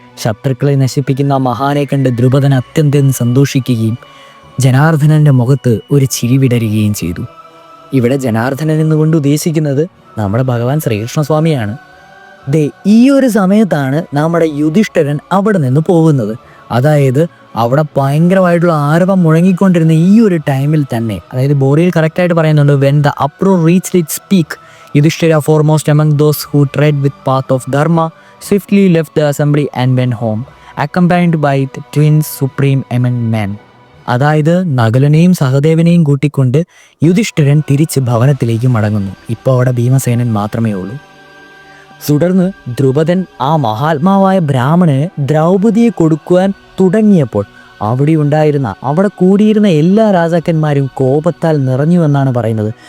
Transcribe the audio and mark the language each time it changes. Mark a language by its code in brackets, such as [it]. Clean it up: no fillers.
[ml] ശത്രുക്കളെ നശിപ്പിക്കുന്ന മഹാനെ കണ്ട് ദ്രുപദൻ അത്യന്തം സന്തോഷിക്കുകയും ജനാർദ്ദനന്റെ മുഖത്ത് ഒരു ചിരി വിടരുകയും ചെയ്തു. ഇവിടെ ജനാർദ്ദനൻ എന്നുകൊണ്ട് ഉദ്ദേശിക്കുന്നത് നമ്മുടെ ഭഗവാൻ ശ്രീകൃഷ്ണസ്വാമിയാണ്. ഈ ഒരു സമയത്താണ് നമ്മുടെ യുധിഷ്ഠിരൻ അവിടെ നിന്ന് പോകുന്നത്. അതായത് അവിടെ ഭയങ്കരമായിട്ടുള്ള ആരവം മുഴങ്ങിക്കൊണ്ടിരുന്ന ഈ ഒരു ടൈമിൽ തന്നെ, അതായത് ബോറിയിൽ കറക്റ്റായിട്ട് പറയുന്നുണ്ട്, [en] When the uproar reached its peak Yudhishthira foremost among those who tread with path of dharma swiftly left the assembly and went home accompanied by the twins supreme among men. [ml] അതായത് നകുലനെയും സഹദേവനെയും കൂട്ടിക്കൊണ്ട് യുധിഷ്ഠിരൻ തിരിച്ച് ഭവനത്തിലേക്ക് മടങ്ങുന്നു. ഇപ്പോൾ അവിടെ ഭീമസേനൻ മാത്രമേ ഉള്ളൂ. തുടർന്ന് ദ്രുപദൻ ആ മഹാത്മാവായ ബ്രാഹ്മണന് ദ്രൗപദിയെ കൊടുക്കുവാൻ തുടങ്ങിയപ്പോൾ അവിടെ കൂടിയിരുന്ന എല്ലാ രാജാക്കന്മാരും കോപത്താൽ നിറഞ്ഞു എന്നാണ് പറയുന്നത്.